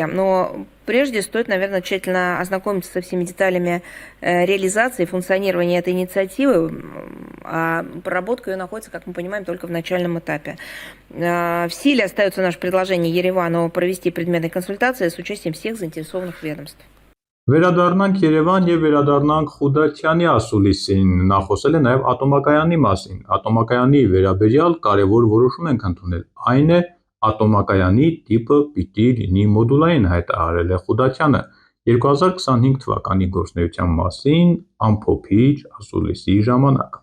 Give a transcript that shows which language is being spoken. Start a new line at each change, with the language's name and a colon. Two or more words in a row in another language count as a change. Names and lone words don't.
Russian: Но прежде стоит, наверное, тщательно ознакомиться со всеми деталями реализации и функционирования этой инициативы. А проработка ее находится, как мы понимаем, только в начальном этапе. В силе остается наше предложение Еревану провести предметные консультации с участием всех заинтересованных ведомств.
Armenian: Վերադառնանք Երևան եւ վերադառնանք Խուդատյանի ասուլիսին, նա խոսել է նաեւ ատոմակայանի մասին։ Ատոմակայանի վերաբերյալ կարևոր որոշում ենք ընդունել, այն է ատոմակայանի տիպը պիտի լինի մոդուլային, հայտարարել է Խուդատյանը։ 2025 թվականի գործունեության մասին ամփոփիչ ասուլիսի ժամանակ։